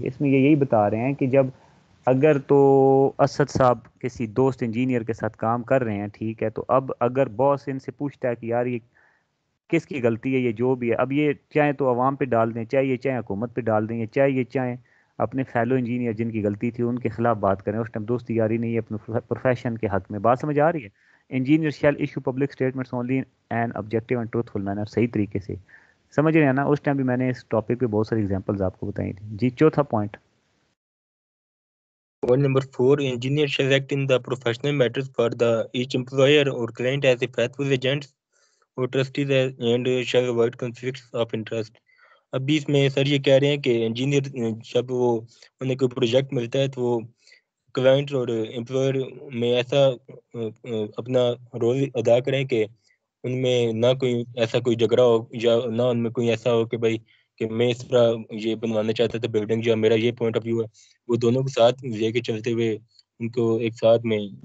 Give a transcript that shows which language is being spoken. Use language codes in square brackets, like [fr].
[ur] اس میں یہ یہی بتا رہے ہیں کہ جب اگر تو اسد صاحب کسی دوست انجینئر کے ساتھ کام کر رہے ہیں، ٹھیک ہے، تو اب اگر باس ان سے پوچھتا ہے کہ یار یہ کس کی غلطی ہے، یہ جو بھی ہے، اب یہ چاہے تو عوام پہ ڈال دیں، چاہے یہ چاہے حکومت پہ ڈال دیں، یا چاہے یہ چاہیں اپنے فیلو انجینئر جن کی غلطی تھی ان کے خلاف بات کریں، اس ٹائم دوستی یاری نہیں ہے، اپنے پروفیشن کے حق میں. بات سمجھ آ رہی ہے؟ [en] Engineer shall issue public statements only in objective and truthful manner. [ur] صحیح طریقے سے سمجھ رہے ہیں نا؟ اس ٹائم بھی میں نے اس ٹاپک پہ بہت ساری ایگزامپلز آپ کو بتائی تھی. جی چوتھا point. [en] Point number 4, engineer shall act in the professional matters for the each employer or client as a faithful agents or trustees and shall avoid conflicts of interest. [ur] ابھی اس میں سر یہ کہہ رہے ہیں کہ انجینئر جب وہ انہیں کوئی پروجیکٹ ملتا ہے تو وہ کلائنٹ اور امپلائر میں ایسا اپنا رول ادا کریں کہ ان میں نہ کوئی ایسا کوئی جھگڑا ہو، یا نہ ان میں کوئی ایسا ہو کہ بھائی کہ میں اس طرح یہ بنوانا چاہتا تھا بلڈنگ، یا میرا یہ پوائنٹ آف ویو ہے، وہ دونوں کو ساتھ لے کے چلتے ہوئے ان کو ایک ساتھ میں.